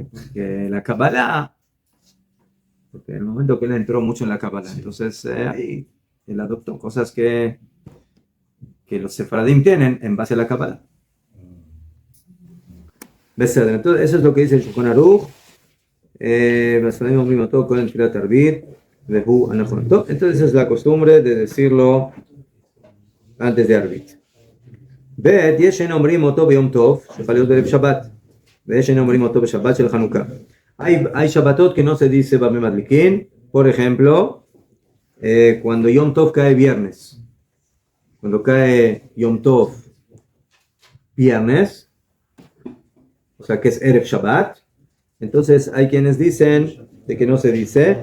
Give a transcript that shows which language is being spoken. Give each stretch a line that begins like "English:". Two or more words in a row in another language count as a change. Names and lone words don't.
Spanish: Porque la Kabbalah, porque en el momento que él entró mucho en la Kabbalah, entonces ahí él adoptó cosas que los Sefaradim tienen en base a la Kabbalah. Entonces eso es lo que dice el Shulchan Aruch. Entonces esa es la costumbre de decirlo antes de Arbit.
Hebrew: ב׳, ישן אומרים אותו ביום טוב, שחל להיות בערב שבת, וישן אומרים אותו בשבת של חנוכה.
Spanish: Hay Shabbatot que no se dice Bame Madlikin, por ejemplo, cuando Yom Tov cae viernes. Cuando cae Yom Tov viernes, o sea que es Erev Shabbat, entonces hay quienes dicen de que no se dice.